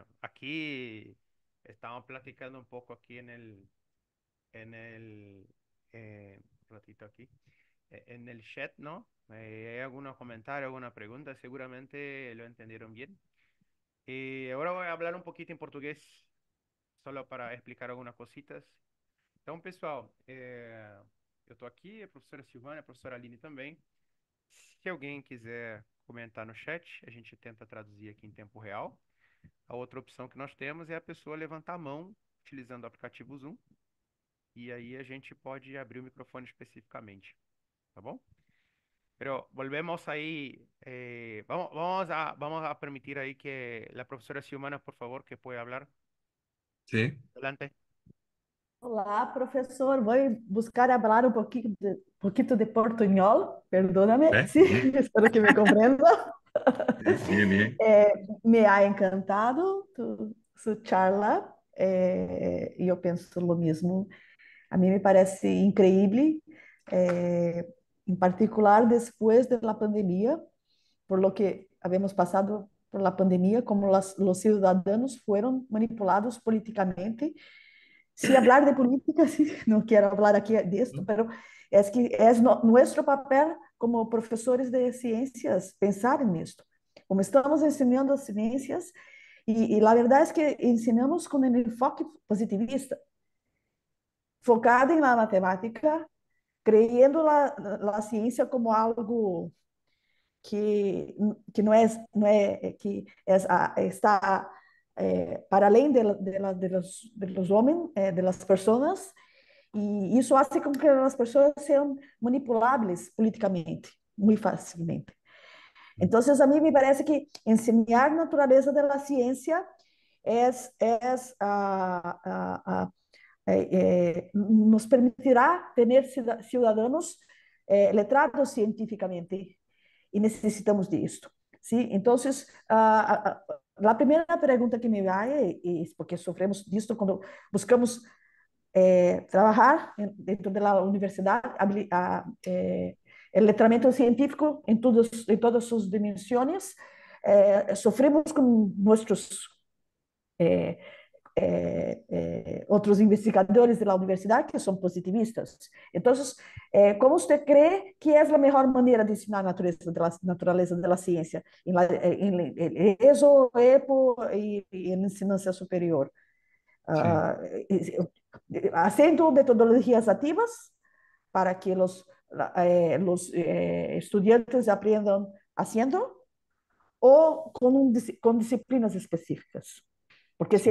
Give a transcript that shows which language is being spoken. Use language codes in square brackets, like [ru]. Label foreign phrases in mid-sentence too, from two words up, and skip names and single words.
[es] Bueno, aquí estamos platicando un poco aquí en el ratito aquí, en el chat, ¿no? Hay algunos comentarios, alguna pregunta, seguramente lo entendieron bien. Y ahora voy a hablar un poquito en portugués, solo para explicar algunas cositas. [pt] Então, pessoal, eu estou aqui, a professora Silvana, a professora Aline também. Se alguém quiser comentar no chat, a gente tenta traduzir aqui em tempo real. A outra opção que nós temos é a pessoa levantar a mão utilizando o aplicativo Zoom, e aí a gente pode abrir o microfone especificamente, tá bom? [es] Pero volvemos ahí, vamos a permitir ahí que la profesora Xiomara, por favor, que pueda hablar. Sí, Adelante. [pt] Olá, professor. Vou buscar falar pouquinho de portunhol. [es] Perdóname, ¿ves? sí, Bien, espero que me comprenda. sí, bien, bien. Me ha encantado su charla [pt] e eu penso o mesmo. A mim me [es] parece increíble, [pt] eh, em particular depois da pandemia, [es] por lo que habíamos passado por la pandemia, [pt] como os cidadãos foram manipulados politicamente. [es] Si hablar de política, sí, no quiero hablar aquí de esto, pero es que es nuestro papel como profesores de ciencias pensar en esto. Como estamos enseñando ciencias, y la verdad es que enseñamos con el enfoque positivista, focado en la matemática, creyendo la ciencia como algo que que está [pt] para além [es] de los homens, de las personas, [pt] e isso hace com que as pessoas sejam manipuláveis politicamente, muito facilmente. Então, a mim me parece que ensinar a natureza da ciência é, é, nos permitirá ter cidadãos letrados cientificamente e necessitamos disso. [es] ¿Sí? Entonces, la primera pregunta [pt] que me vai, porque sofremos disso quando buscamos trabalhar dentro da universidade, o letramento científico em todas suas dimensões, sofremos com nossos eh, outros investigadores da universidade que são positivistas. Então, como você crê que é a melhor maneira de ensinar a natureza da ciência? Em ESO, EPO e em ensinança superior? [es] Sí. Haciendo metodologias activas para que los estudiantes aprendan haciendo o con disciplinas específicas. Porque se